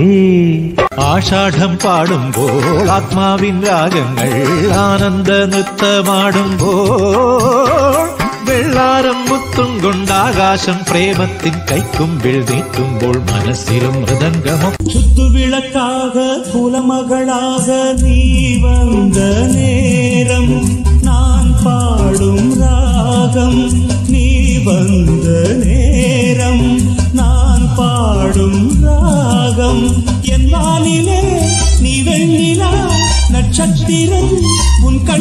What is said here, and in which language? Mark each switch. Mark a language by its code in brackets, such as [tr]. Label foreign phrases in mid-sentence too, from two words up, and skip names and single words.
[ml] ആഷാഢം പാടുമ്പോൾ ആത്മാവിൻ രാഗങ്ങൾ ആനന്ദ നൃത്തമാടുമ്പോൾ വെള്ളാരം മുത്തും കൊണ്ടാകാശം പ്രേമത്തിൻ കൈക്കുമ്പിൽ നീട്ടുമ്പോൾ മനസ്സിലും മൃദംഗമോ. ചുത്തുവിളക്കാക കുലമകളാക [ta] നീ വந்த நேரம் நான் பாடும் ராகம், நீ வந்த நேரம் நான் பாடும் ராகம். என் வானிலே நீ வெண்ணிலா நட்சத்திரம் உன் கண்.